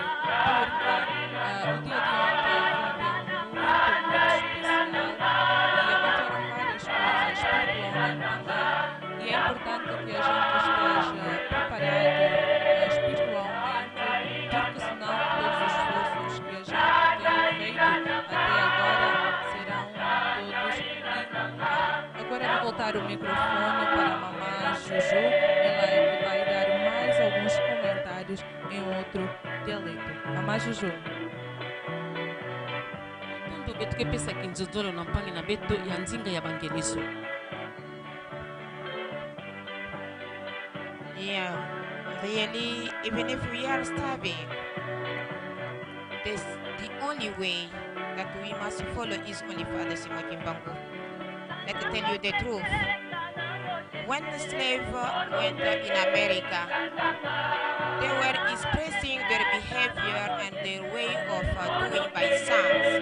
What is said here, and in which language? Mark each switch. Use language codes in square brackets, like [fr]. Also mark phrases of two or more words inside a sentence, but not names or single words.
[pt] O dia de ontem foi muito especial e aconteceram várias coisas espiritualmente também, e é importante que a gente esteja preparado espiritualmente, porque senão todos os esforços que a gente tem feito até agora serão todos inúteis. Agora eu vou voltar o microfone para a Mamá Juju, ela é que vai dar mais alguns comentários em outro dialeto. Mamá Juju. [kg] to betu kepesaki nzonzolo na mpangi na beto ya nzinga ya bangeliso. [en] Yeah, really, even if we are starving, this the only way that we must follow is only Father Simon Kimbangu. Let me tell you the truth. When the slave went in America, they were expressing their behavior and their way of doing by songs.